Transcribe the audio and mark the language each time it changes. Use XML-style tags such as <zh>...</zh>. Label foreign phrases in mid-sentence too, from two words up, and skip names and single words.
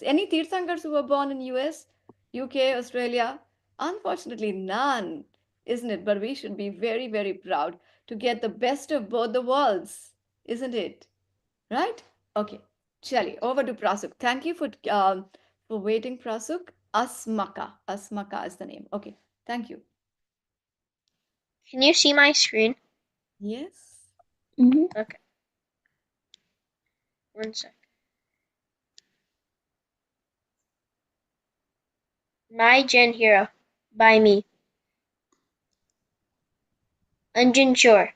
<en>Any Tirthankars who were born in US, UK, Australia? Unfortunately, none, isn't it? But we should be very, very proud to get the best of both the worlds, isn't it? Right? Okay. Chali, over to Prasuk. Thank you for waiting, Prasuk. Asmaka. Asmaka is the name. Okay. Thank you. Can you see my screen? Yes. Mm-hmm. Okay, one sec. My Gen Hero by me, Anjin Shore.</en>